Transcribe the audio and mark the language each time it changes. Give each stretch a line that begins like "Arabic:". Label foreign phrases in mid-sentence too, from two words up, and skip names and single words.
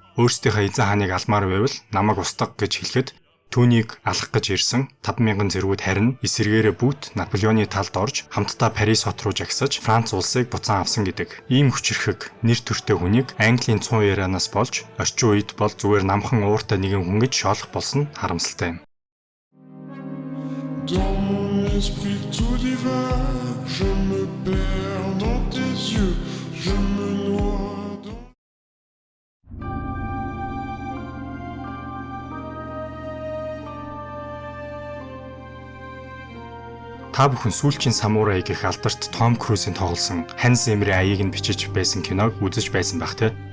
Mongolian: Өөрсдийнхөө эзэн хааныг алмаар байвал намайг устгах" гэж хэлэхэд түүнийг алах гэж ирсэн 5,000 цэргүүд харин эсэргээрээ бүгд Наполеоны талд орж хамтдаа Парис хот руу жагсаж Франц улсыг буцаан авсан гэдэг. Ийм хүчирхэг нэр төртэй хүнийг Английн цун ярианаас болж орчин үед бол зүгээр намхан ууртай нэгэн хүн гэж шоолох болсон нь харамсалтай юм.
French: Esprit tout divin, je me perds dans tes yeux, je me noie dans...
Mongolian: Та бүхэн сүүлчийн самурай гэх алдарт Том Крузийн тоглосон Ханс Зиммерийн аяыг нь бичиж байсан киног үзэж байсан бах тий.